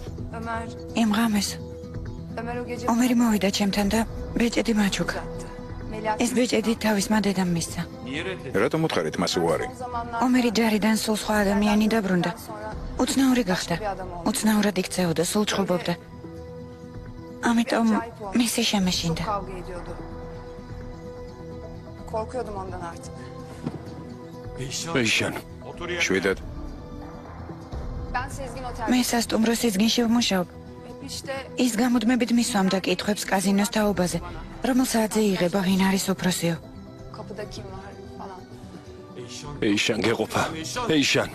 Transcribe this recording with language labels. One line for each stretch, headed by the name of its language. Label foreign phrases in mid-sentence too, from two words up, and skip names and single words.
Georgian: იმ ღამეს ომერი მოვიდა ჩემთან და ბეჭედი მაჩუქა. ეს ბეჭედი თავისმა დედამ მისცა. რატომ უთხარით მას უარი? ომერი ჯარიდან სულ სხვა ადამიანი დაბრუნდა. უცნაური გახდა. უცნაურად იქცეოდა, სულ ჭხუბობდა. ამიტომ მისი შემეშინდა.
Turkish: Korkuyordum ondan artık.
Georgian: ეიშან. შვიდად.
Turkish: Ben Sezgin Otel.
Georgian: მე სასტუმრო სიზგინში ვმუშაობ. ის გამუდმებით მისვამდა კითხვებს კაზინოს თაობაზე, რომელ საათზე იღება ვინ არის უფროსიო. ეიშან გეყოფა. ეიშან.